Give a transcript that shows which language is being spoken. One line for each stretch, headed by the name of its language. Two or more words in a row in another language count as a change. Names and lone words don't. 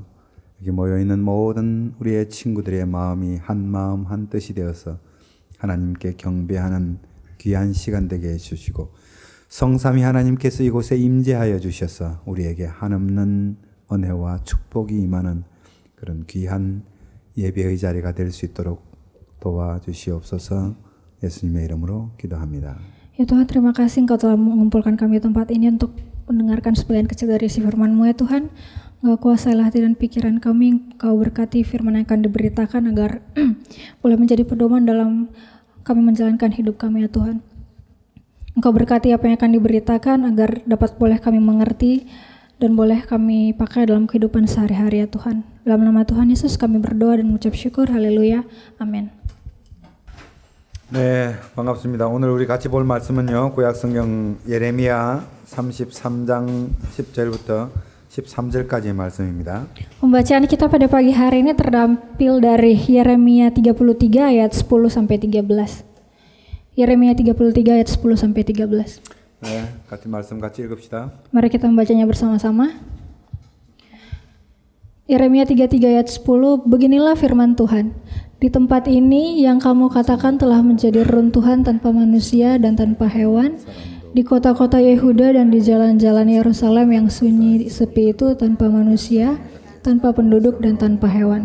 Korean: 여기 모여있는 모든 우리의 친구들의 마음이 한 마음 한 뜻이 되어서 하나님께 경배하는 귀한 시간 되게 해주시고 성삼위 하나님께서 이곳에 임재하여 주셔서 우리에게 한없는 은혜와 축복이 임하는 그런 귀한 예배의 자리가 될 수 있도록 도와주시옵소서. 예수님의 이름으로 기도합니다.
Indonesian: Ya Tuhan, terima kasih Engkau telah mengumpulkan kami di tempat ini untuk mendengarkan sebagian kecil dari isi firman-Mu ya Tuhan. Engkau kuasailah hati dan pikiran kami, Engkau berkati firman yang akan diberitakan agar boleh menjadi pedoman dalam kami menjalankan hidup kami ya Tuhan. Engkau berkati apa yang akan diberitakan agar dapat boleh kami mengerti dan boleh kami pakai dalam kehidupan sehari-hari ya Tuhan. Dalam nama Tuhan Yesus kami berdoa dan mengucap syukur. Haleluya. Amin.
Korean: 네, 반갑습니다. 오늘 우리 같이 볼 말씀은요, 구약성경 예레미야 33장 10절부터 13절까지의 말씀입니다.
Indonesian: Pembacaan kita pada pagi hari ini terdampil dari Yeremia 33 ayat 10 sampai 13. Yeremia 33 ayat 10 sampai 13.
Korean: 네, 같이 말씀 같이 읽읍시다.
Indonesian: Mari kita membacanya bersama-sama. Yeremia 33 ayat 10, beginilah firman Tuhan. Di tempat ini yang kamu katakan telah menjadi reruntuhan tanpa manusia dan tanpa hewan, di kota-kota Yehuda dan di jalan-jalan Yerusalem yang sunyi sepi itu tanpa manusia, tanpa penduduk dan tanpa hewan.